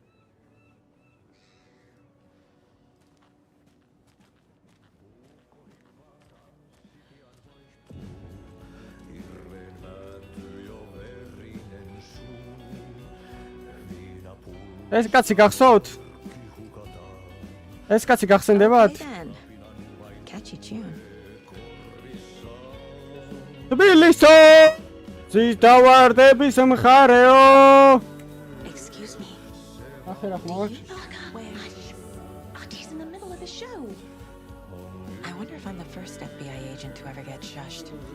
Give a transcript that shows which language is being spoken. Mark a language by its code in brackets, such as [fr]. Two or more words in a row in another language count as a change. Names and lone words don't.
[ka] ეს კაცი გახსოვთ? ეს კაცი გახსენდებათ? [en] Catchy tune. [ka] თბილისო! ზის დავარდების მხარეო! [en] Excuse me. He's in the middle of a show. I wonder if I'm the first FBI agent to ever get shushed.